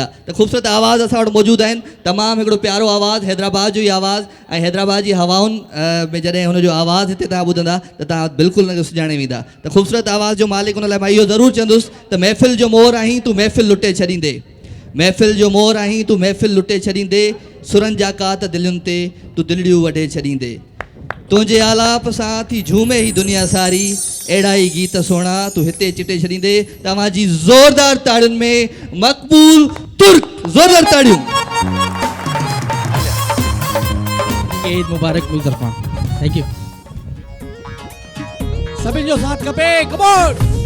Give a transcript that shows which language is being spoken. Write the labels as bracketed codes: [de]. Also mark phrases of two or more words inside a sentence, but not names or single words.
[sd] त ख़ूबसूरत आवाज़ असां वटि मौजूदु आहिनि, तमामु हिकिड़ो प्यारो आवाज़ु हैदराबाद जो ई आवाज़ु ऐं हैदराबाद जी हवाउनि में जॾहिं हुनजो आवाज़ु हिते तव्हां ॿुधंदा त तव्हां बिल्कुलु हुनखे सुञाणे वेंदा। त ख़ूबसूरत आवाज़ जो मालिक हुन लाइ मां इहो ज़रूरु चवंदुसि त महफ़िल जो मोर आहीं तूं महफ़िल लुटे छॾींदे, महफ़िल जो मोर आहीं तूं महफ़िल लुटे छॾींदे, सुरनि जा कात दिलियुनि ते तूं दिलड़ियूं वढे छॾींदे, तुंहिंजे आलाप सां थी झूमे ही दुनिया सारी, अहिड़ा ई गीत सुहिणा तूं हिते चिटे छॾींदे। तव्हांजी ज़ोरदार ताड़ियुनि में मक़बूल तुर्क, ज़ोरदार ताड़ियूं। ईद मुबारक मुंहिंजी तरफ़ां, [en] thank you. [sd] सभिनि जो साथ खपे, [en] come on.